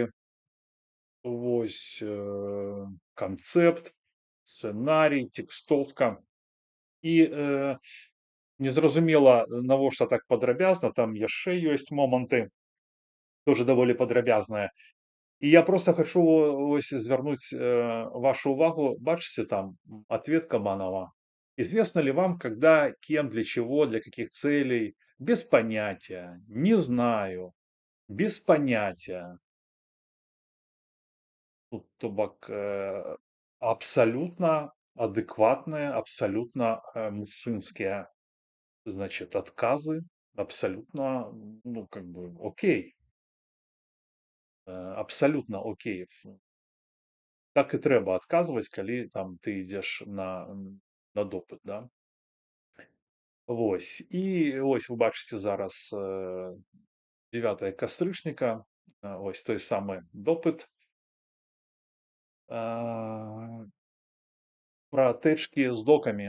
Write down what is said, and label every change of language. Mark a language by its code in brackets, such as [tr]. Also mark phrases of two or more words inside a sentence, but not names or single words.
[be] Вось, канцэпт, сцэнарый, тэкстовка. І незразумела, навошта так падрабязна, там яшчэ ёсць моманты, тоже даволі падрабязныя. И я просто хочу ось звярнуць вашу увагу. [uk] Бачите там ответ Кабанова. [ru] Известно ли вам, когда, кем, для чего, для каких целей? Без понятия. Не знаю. Без понятия. Ну, то бок абсолютно адекватные, абсолютно мужчинские, значит, отказы. Абсолютно, ну, как бы, окей. Абсолютно окей. [be] Так і трэба адказваць, калі там ты ідзеш на допыт, да. Вось, і ось вы бачыце зараз 9 кастрычніка, ось той самы допыт пра тэчкі з докамі.